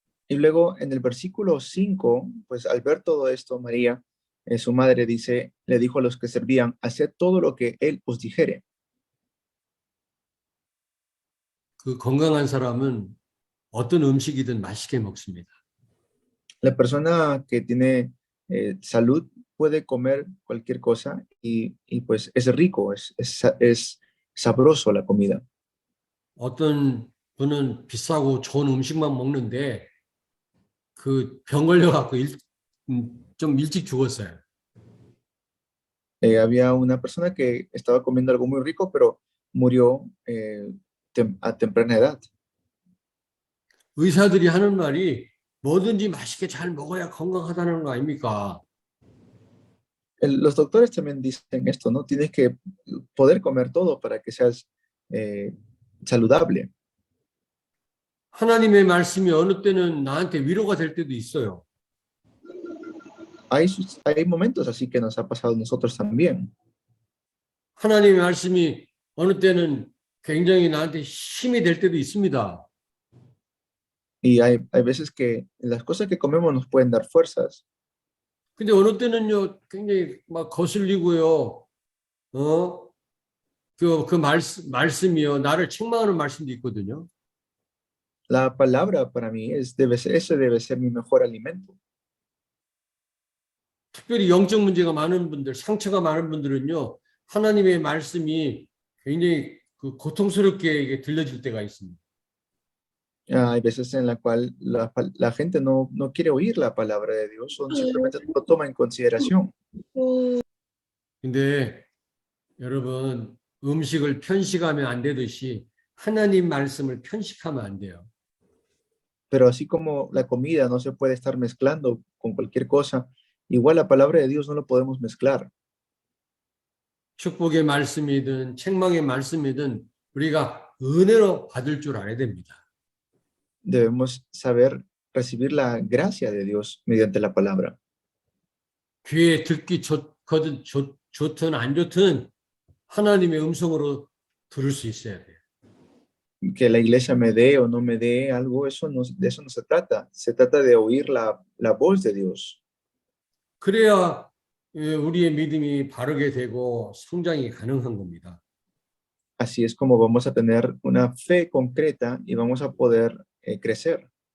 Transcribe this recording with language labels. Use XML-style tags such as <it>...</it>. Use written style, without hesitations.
<es>Y luego en el versículo 5, pues al ver todo esto, María, su madre le dijo a los que servían, haced todo lo que él os dijere.</es> <ko>그 건강한 사람은 어떤 음식이든 맛있게 먹습니다.</ko> <es>La persona que tiene salud puede comer cualquier cosa y pues es rico, es sabroso la comida.</es> <ko>어떤 분은 비싸고 좋은 음식만 먹는데 그 병 걸려갖고 좀 일찍 죽었어요.</ko> <es>Había una persona que estaba comiendo algo muy rico, pero murió a temprana edad.</es> <ko>의사들이 하는 말이 뭐든지 맛있게 잘 먹어야 건강하다는 거 아닙니까?</ko> <es>Los doctores también dicen esto, ¿no? Tienes que poder comer todo para que seas saludable.</es> <ko>하나님의 말씀이 어느 때는 나한테 위로가 될 때도 있어요.</ko> <es>Hay momentos así que nos ha pasado a nosotros también.</es> <ko>하나님의 말씀이 어느 때는 굉장히 나한테 힘이 될 때도 있습니다.</ko> <es>Y hay veces que las cosas que comemos nos pueden dar fuerzas.</es> <ko>근데 어느 때는요, 굉장히 막 거슬리고요. 그 말씀이요, 나를 책망하는 말씀도 있거든요.</ko> <es>La palabra para mí ese debe ser mi mejor alimento.</es> <ko>특별히 영적 문제가 많은 분들, 상처가 많은 분들은요, 하나님의 말씀이 굉장히 그 고통스럽게 이게 들려질 때가 있습니다.</ko> <es>Hay veces en la cual la gente no quiere oír la palabra de Dios o simplemente no lo toma en consideración.</es> <ko>근데 여러분, 음식을 편식하면 안 되듯이 하나님 말씀을 편식하면 안 돼요.</ko> <es>Pero así como la comida no se puede estar mezclando con cualquier cosa, igual la palabra de Dios no lo podemos mezclar.</es> <ko>축복의 말씀이든 책망의 말씀이든 우리가 은혜로 받을 줄 알아야 됩니다.</ko> <es>Debemos saber recibir la gracia de Dios mediante la palabra.</es> <ko>귀에 듣기 좋든 안 좋든 하나님의 음성으로 들을 수 있어야 돼요.</ko> <es>Que la iglesia me dé o no me dé algo, de eso no se trata. Se trata de oír la voz de Dios.</es> <ko>그래야 우리의 믿음이 바르게 되고 성장이 가능한 겁니다.</ko> <es>Así es como vamos a tener una fe concreta y vamos a poder crecer.</es>